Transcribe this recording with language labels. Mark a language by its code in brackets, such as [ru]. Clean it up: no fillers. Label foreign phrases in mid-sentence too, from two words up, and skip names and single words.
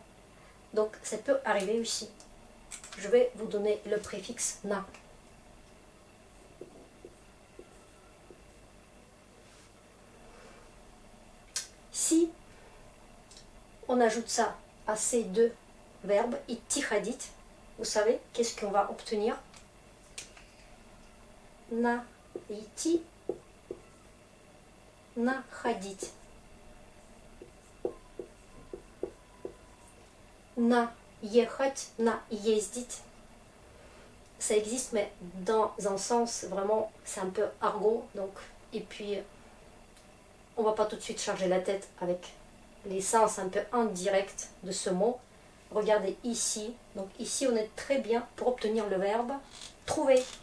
[fr] Donc ça peut arriver aussi. Je vais vous donner le préfixe na. Si on ajoute ça à ces deux verbes, [ru] itihadit, [fr] vous savez qu'est-ce qu'on va obtenir? [ru] Na iti, na hadit. На ехать, на ездить. [fr] Ça existe, mais dans un sens vraiment, c'est un peu argot. Donc, et puis, on va pas tout de suite charger la tête avec les sens un peu indirects de ce mot. Regardez ici. Donc ici, on est très bien pour obtenir le verbe trouver.